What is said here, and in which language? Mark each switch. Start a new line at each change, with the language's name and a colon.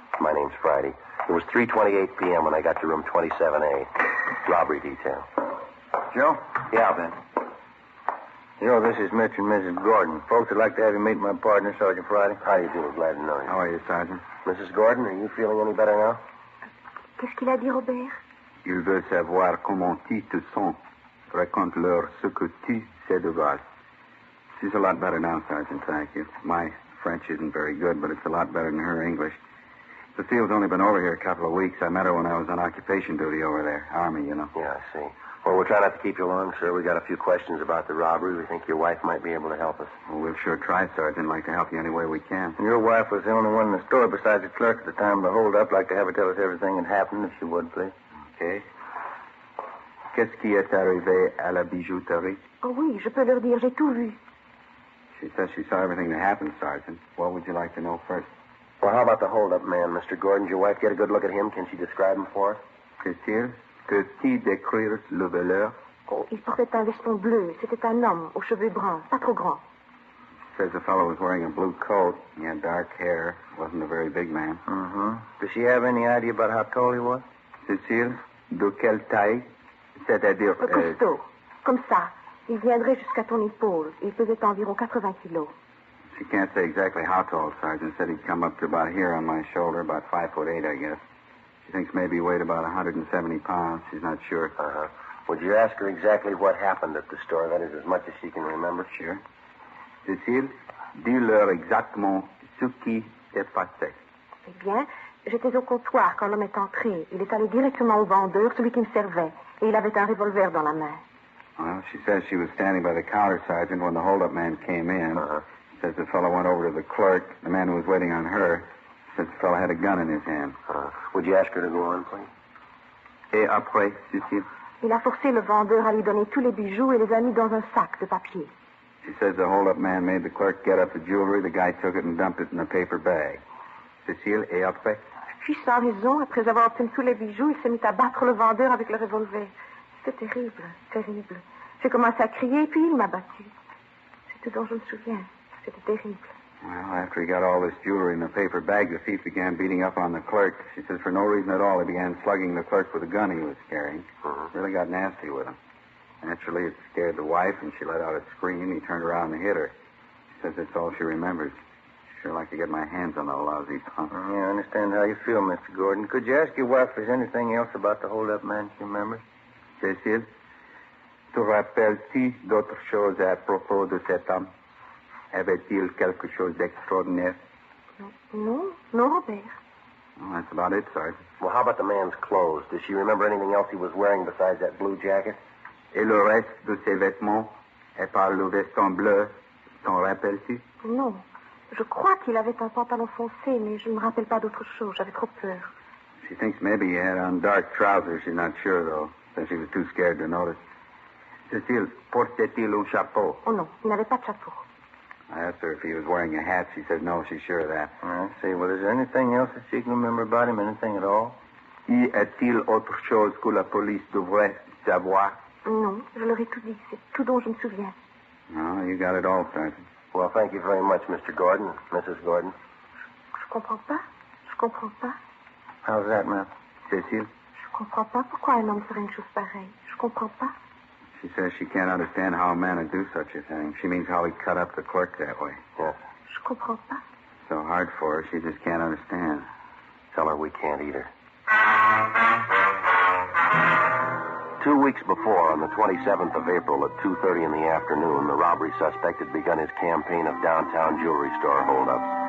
English: My name's Friday. It was 3:28 p.m. when I got to room 27A. Robbery detail. Joe? Yeah, Ben. Joe, this is Mr. and Mrs. Gordon. Folks would like to have you meet my partner, Sergeant Friday. How do you do? Glad to know you. How are you, Sergeant? Mrs. Gordon, are you feeling any better now?
French: Qu'est-ce qu'il a dit, Robert? Il veut savoir comment tu te sens. Raconte-leur ce que tu sais de base.
English: She's a lot better now, Sergeant, thank you. My French isn't very good, but it's a lot better than her English. Cecile's only been over here a couple of weeks. I met her when I was on occupation duty over there. Army, you know. Yeah, I see. Well, we'll try not to keep you long, sir. We got a few questions about the robbery. We think your wife might be able to help us. Well, we'll sure try, Sergeant. Like to help you any way we can. Your wife was the only one in the store besides the clerk at the time of the hold-up. Like to have her tell us everything that happened, if she would, please. Okay.
French: Qu'est-ce qui est arrivé à la bijouterie? Oh oui, je peux leur dire, j'ai tout vu.
English: She says she saw everything that happened, Sergeant. What would you like to know first? Well, how about the hold-up man, Mr. Gordon? Did your wife get a good look at him? Can she describe him for us?
French: Qu'est-ce que décrire le voleur? Oh, il portait un veston bleu. C'était un homme aux cheveux bruns, pas trop grands.
English: Says the fellow was wearing a blue coat. He had dark hair. Wasn't a very big man. Mm-hmm. Does she have any idea about how tall he was?
French: Cécile, de quelle taille? C'est-à-dire... Costaud. Comme ça. Il viendrait jusqu'à ton épaule. Il pesait environ 80 kilos.
English: She can't say exactly how tall, Sergeant. Said he'd come up to about here on my shoulder, about 5'8", I guess. She thinks maybe he weighed about 170 pounds. She's not sure. Uh-huh. Would you ask her exactly what happened at the store? That is, as much as she can remember. Sure.
French: Cécile, dis-leur exactement ce qui s'est passé. Eh bien, j'étais au comptoir quand l'homme est entré. Il est allé directement au vendeur, celui qui me servait. Et il avait un revolver dans la main.
English: Well, she says she was standing by the counter, Sergeant, when the hold-up man came in. Uh-huh. Says the fellow went over to the clerk, the man who was waiting on her. Says the fellow had a gun in his hand. Would you ask her to go on, please?
French: Et après, Cécile? Il a forcé le vendeur à lui donner tous les bijoux et les a mis dans un sac de papier.
English: She says the hold-up man made the clerk get up the jewelry. The guy took it and dumped it in a paper bag.
French: Cécile, et après? Puis, sans raison, après avoir obtenu tous les bijoux, il s'est mis à battre le vendeur avec le revolver. C'était terrible, terrible. J'ai commencé à crier, puis il m'a battu. C'est tout dont je me souviens. C'était terrible.
English: Well, after he got all this jewelry in a paper bag, the thief began beating up on the clerk. She says for no reason at all, he began slugging the clerk with a gun he was carrying. Really got nasty with him. Naturally, it scared the wife, and she let out a scream. He turned around and hit her. She says that's all she remembers. She'd sure like to get my hands on that lousy punk. Yeah, I understand how you feel, Mr. Gordon. Could you ask your wife if there's anything else about the hold-up man she remembers?
French: Cécile, te rappelles-tu d'autres choses à propos de cet homme? Avait-il quelque chose d'extraordinaire?
English: No, Robert. Well, that's about it, Sergeant. Well, how about the man's clothes? Does she remember anything else he was wearing besides that blue jacket?
French: Et le reste de ses vêtements? Et par le veston bleu, t'en rappelles-tu? Non. Je crois qu'il avait un pantalon foncé, mais je ne me rappelle pas d'autre chose. J'avais trop peur.
English: She thinks maybe he had on dark trousers. She's not sure, though, since she was too scared to notice.
French: Cécile, portait-il un chapeau? Oh, non. Il n'avait pas de chapeau.
English: I asked her if he was wearing a hat. She said no, she's sure of that. I see. Well, is there anything else that she can remember about him? Anything at all?
French: Y a-t-il autre chose que la police devrait savoir? Non, je leur ai tout dit. C'est tout dont je me souviens.
English: No, you got it all, Sergeant. Well, thank you very much, Mr. Gordon, Mrs. Gordon.
French: Je comprends pas. Je comprends pas.
English: How's that, ma'am? Cécile?
French: Je comprends pas pourquoi un homme ferait une chose pareille. Je comprends pas.
English: She says she can't understand how a man would do such a thing. She means how he cut up the clerk that way. Yes.
French: Je comprends pas.
English: So hard for her, she just can't understand. Tell her we can't either. 2 weeks before, on the 27th of April at 2:30 in the afternoon, the robbery suspect had begun his campaign of downtown jewelry store holdups.